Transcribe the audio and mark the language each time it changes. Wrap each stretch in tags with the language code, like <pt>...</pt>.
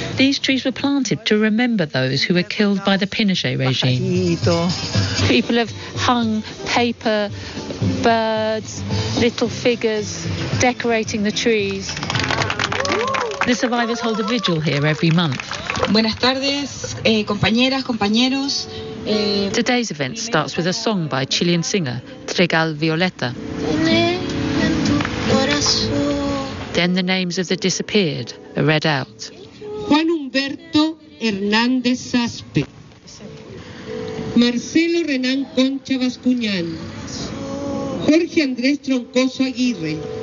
<en>These trees were planted to remember those who were killed by the Pinochet regime. People have hung paper, birds, little figures, decorating the trees. The survivors hold a vigil here every month.</en> <es>Buenas tardes, compañeras, compañeros.</es> <en>Today's event starts with a song by Chilean singer Trigal Violeta. Then the names of the disappeared are read out.</en> <es>Juan Humberto Hernández Aspe, Marcelo Renán Concha Bascuñán, Jorge Andrés Troncoso Aguirre,</es>